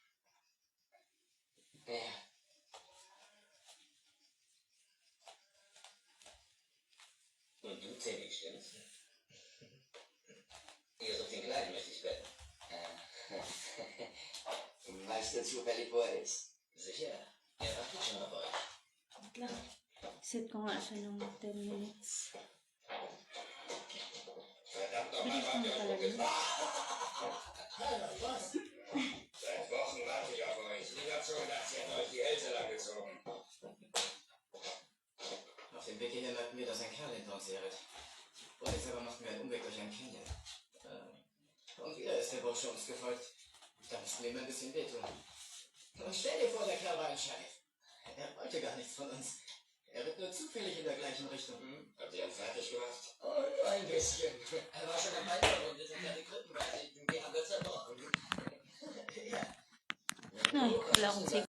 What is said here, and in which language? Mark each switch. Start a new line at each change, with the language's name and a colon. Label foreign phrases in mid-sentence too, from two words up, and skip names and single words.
German: Ja. Und du, Teddy, stimmt's? Ihr sucht den Kleinen, möchte ich wetten. Weißt du zufällig, wo er ist? Sicher. Er wartet schon auf euch.
Filipino: Wait lang. Set ko nga siya ng 10 minutes.
German: Verdammt nochmal,
Filipino: Bilis
German: wart
Filipino: mo
German: ihr
Filipino: pala
German: euch
Filipino: yun.
German: Seit Wochen warte ich auf euch. Ich hab schon gedacht, sie hätten euch die Hälse lang gezogen. Auf dem Weg hierhin merkten wir, dass ein Kerl hinter uns herritt. Und jetzt aber machten wir einen Umweg durch ein Canyon. Und wieder ist der Bursche uns gefolgt. Da mussten wir ihm ein bisschen wehtun. Und stell dir vor, der Kerl war ein Sheriff. Er wollte gar nichts von uns. Er ritt nur zufällig in der gleichen Richtung. Habt ihr ihn fertig gemacht? Oh, ein bisschen. Er war schon am Bein und wir sind ja die Krippenweise. Wir haben das zerbrochen. Ja.
Filipino: Ay, wala akong